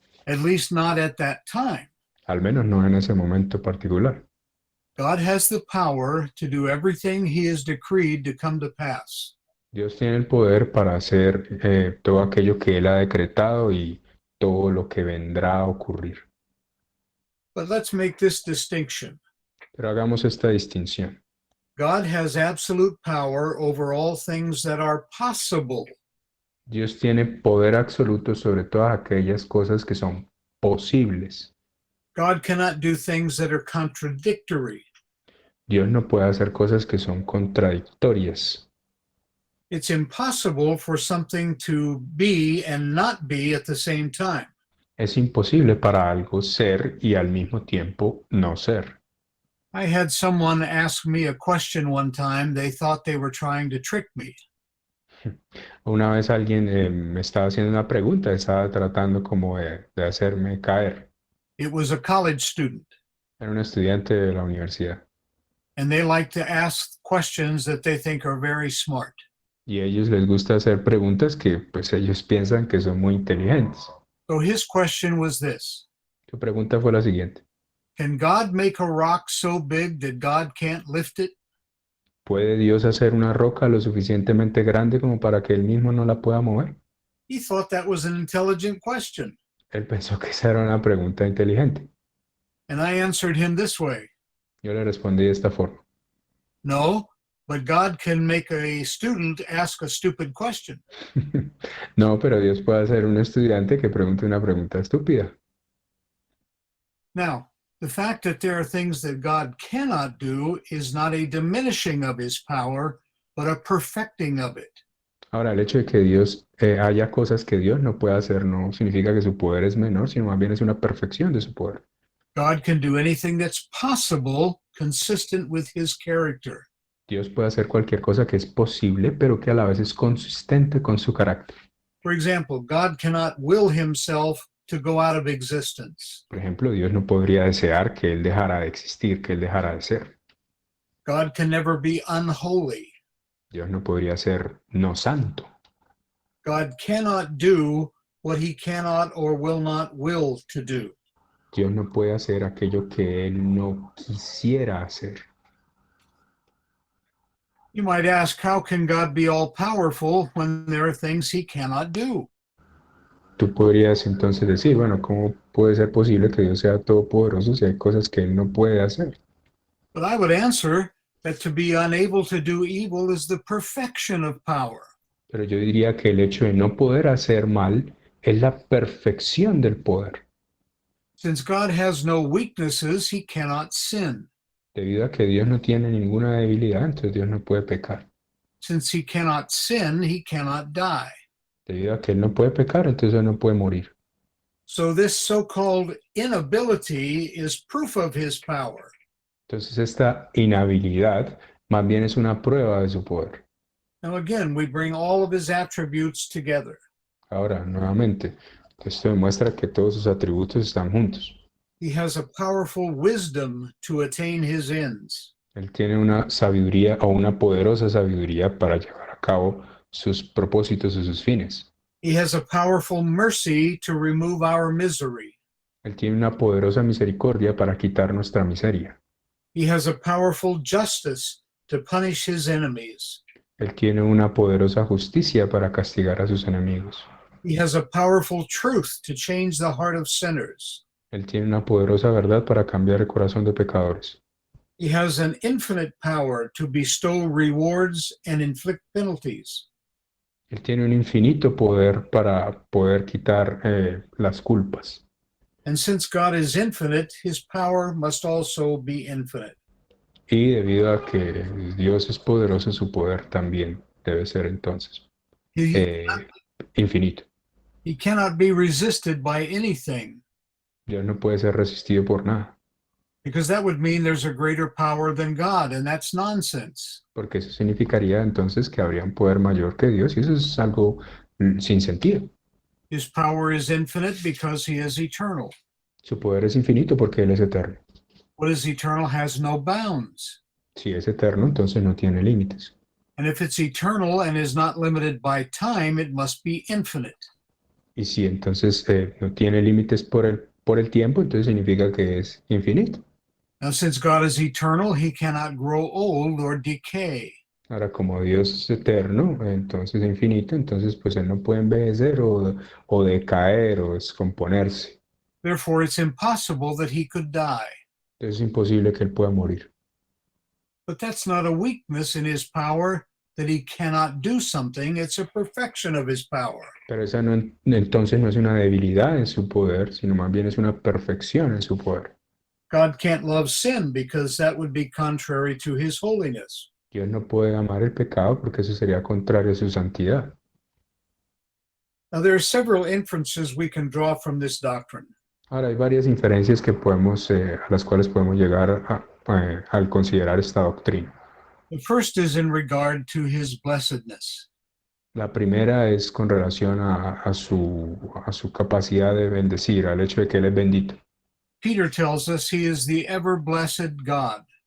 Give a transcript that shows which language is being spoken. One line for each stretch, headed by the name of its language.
English: at least not at that time.
Spanish: Al menos no en ese momento particular.
English: God has the power to do everything he has decreed to come to pass.
Spanish: Dios tiene el poder para hacer todo aquello que Él ha decretado y todo lo que vendrá a ocurrir.
English: But let's make this distinction.
Spanish: Pero hagamos esta distinción.
English: God has absolute power over all things that are possible.
Spanish: Dios tiene poder absoluto sobre todas aquellas cosas que son posibles.
English: God cannot do things that are contradictory.
Spanish: Dios no puede hacer cosas que son contradictorias.
English: It's impossible for something to be and not be at the same time.
Spanish: Es imposible para algo ser y al mismo tiempo no ser.
English: I had someone ask me a question one time. They thought they were trying to trick me.
Spanish: Una vez alguien me estaba haciendo una pregunta, estaba tratando como de hacerme caer.
English: It was a college student,
Spanish: Era un estudiante de la universidad
English: and they like to ask questions that they think are very smart.
Spanish: y a ellos les gusta hacer preguntas que pues ellos piensan que son muy inteligentes.
English: So his question was this:
Spanish: Su pregunta fue la siguiente.
English: can God make a rock so big that God can't lift it?
Spanish: ¿Puede Dios hacer una roca lo suficientemente grande como para que Él mismo no la pueda mover?
English: He thought that was an intelligent question.
Spanish: Él pensó que esa era una pregunta inteligente.
English: And I answered him this way:
Spanish: Yo le respondí de esta forma.
English: no, but God can make a student ask a stupid question.
Spanish: No, pero Dios puede hacer un estudiante que pregunte una pregunta estúpida.
English: Now, the fact that there are things that God cannot do is not a diminishing of his power, but a perfecting of it.
Spanish: Ahora, el hecho de que Dios haya cosas que Dios no puede hacer no significa que su poder es menor, sino más bien es una perfección de su poder.
English: God can do anything that's possible consistent with his character.
Spanish: Dios puede hacer cualquier cosa que es posible, pero que a la vez es consistente con su carácter.
English: For example, God cannot will himself to go out of existence.
Spanish: Por ejemplo, Dios no podría desear que Él dejara de existir, que Él dejara de ser.
English: God can never be unholy.
Spanish: Dios no podría ser no santo.
English: God cannot do what he cannot or will not will to do.
Spanish: Dios no puede hacer aquello que Él no quisiera hacer.
English: You might ask, how can God be all powerful when there are things he cannot do?
Spanish: Tú podrías entonces decir, bueno, ¿cómo puede ser posible que Dios sea todopoderoso si hay cosas que Él no puede hacer?
English: But I would answer that to be unable to do evil is the perfection of power.
Spanish: Pero yo diría que el hecho de no poder hacer mal es la perfección del poder.
English: Since God has no weaknesses, he cannot sin.
Spanish: Debido a que Dios no tiene ninguna debilidad, entonces Dios no puede pecar.
English: Since he cannot sin, he cannot die.
Spanish: Debido a que Él no puede pecar, entonces Él no puede morir.
English: So this so-called inability is proof of his power.
Spanish: Entonces esta inhabilidad más bien es una prueba de su poder.
English: Now again, we bring all of his attributes together.
Spanish: Ahora, nuevamente, esto demuestra que todos sus atributos están juntos.
English: He has a powerful wisdom to attain his ends.
Spanish: Él tiene una sabiduría o una poderosa sabiduría para llevar a cabo sus propósitos y sus fines.
English: He has a powerful mercy to remove our misery.
Spanish: Él tiene una poderosa misericordia para quitar nuestra miseria.
English: He has a powerful justice to punish his enemies.
Spanish: Él tiene una poderosa justicia para castigar a sus enemigos.
English: He has a powerful truth to change the heart of sinners.
Spanish: Él tiene una poderosa verdad para cambiar el corazón de pecadores.
English: He has an infinite power to bestow rewards and inflict penalties.
Spanish: Él tiene un infinito poder para poder quitar las culpas.
English: And since God is infinite, his power must also be infinite.
Spanish: Y debido a que Dios es poderoso, su poder también debe ser entonces
English: He,
Spanish: infinito.
English: he cannot be resisted by anything,
Spanish: Dios no puede ser resistido por nada,
English: because that would mean there's a greater power than God, and that's nonsense.
Spanish: porque eso significaría entonces que habría un poder mayor que Dios, y eso es algo sin sentido.
English: His power is infinite because he is eternal.
Spanish: Su poder es infinito porque Él es eterno.
English: What is eternal has no bounds.
Spanish: Si es eterno, entonces no tiene límites.
English: And if it's eternal and is not limited by time, it must be infinite.
Spanish: Y si entonces no tiene límites por el tiempo, entonces significa que es infinito.
English: Now, since God is eternal, he cannot grow old or decay.
Spanish: Ahora, como Dios es eterno, entonces infinito, entonces pues Él no puede envejecer o decaer o descomponerse.
English: Therefore, it's impossible that he could die.
Spanish: Entonces es imposible que Él pueda morir.
English: But that's not a weakness in his power that he cannot do something. It's a perfection of his power.
Spanish: Pero esa no, entonces no es una debilidad en su poder, sino más bien es una perfección en su poder.
English: God can't love sin because that would be contrary to his holiness.
Spanish: Dios no puede amar el pecado porque eso sería contrario a su santidad.
English: Now, there are several inferences we can draw from this doctrine.
Spanish: Ahora, hay varias inferencias que a las cuales podemos llegar al considerar esta doctrina.
English: The first is in regard to his blessedness.
Spanish: La primera es con relación a su capacidad de bendecir, al hecho de que Él es bendito.
English: Peter tells us he is the ever blessed God.